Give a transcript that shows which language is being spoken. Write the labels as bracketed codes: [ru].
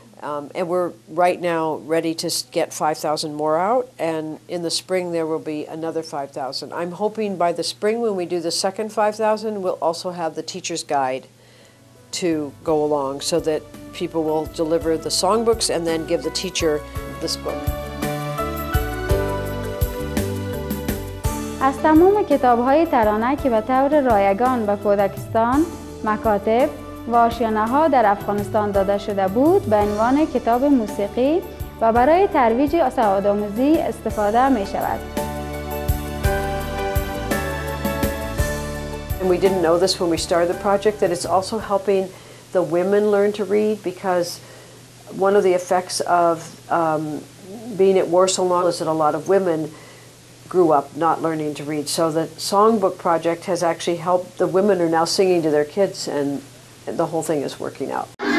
[en] And we're right now ready to get 5,000 more out, and in the spring there will be another 5,000. I'm hoping by the spring when we do the second 5,000, we'll also have the teacher's guide to go along so that people will deliver the songbooks and then give the teacher this book. [fa] از تمام کتاب‌های ترانه که به طور رایگان به کودکستان، مکاتب و آشیانه‌ها در افغانستان داده شده بود به عنوان کتاب موسیقی و برای ترویج سوادآموزی استفاده می‌شود. [en] And we didn't know this when we started the project, that it's also helping the women learn to read, because one of the effects of being at war so long is that a lot of women grew up not learning to read. So the Songbook Project has actually helped. The women are now singing to their kids, and the whole thing is working out.